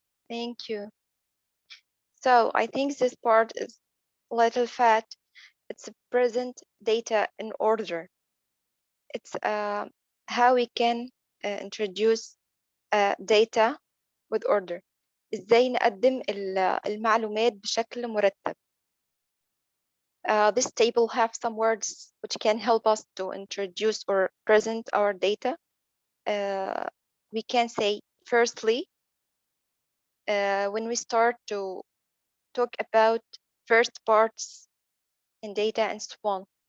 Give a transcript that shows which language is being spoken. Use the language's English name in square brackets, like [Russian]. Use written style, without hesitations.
[English] Thank you. So I think this part is a little fat. It's present data in order. It's how we can introduce data with order. [Arabic] إزاي نقدم المعلومات بشكل مرتب. [English] This table have some words which can help us to introduce or present our data. We can say, firstly, when we start to talk about first parts in data and so on.